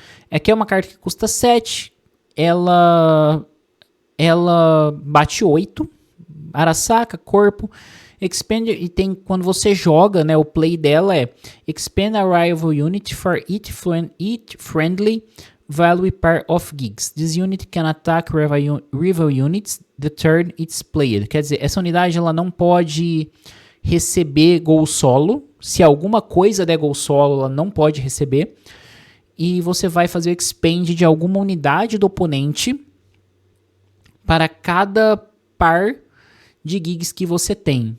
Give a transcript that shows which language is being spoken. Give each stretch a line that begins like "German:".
Portuguese: Aqui é uma carta que custa 7, ela bate 8, Arasaka, corpo, expand, e tem, quando você joga, né, o play dela é
English: expand a rival unit for each friendly value pair of gigs. This unit can attack rival units the turn it's played.
Portuguese: Quer dizer, essa unidade ela não pode receber gol solo. Se alguma coisa der gol solo, ela não pode receber. E você vai fazer o expand de alguma unidade do oponente para cada par de gigs que você tem.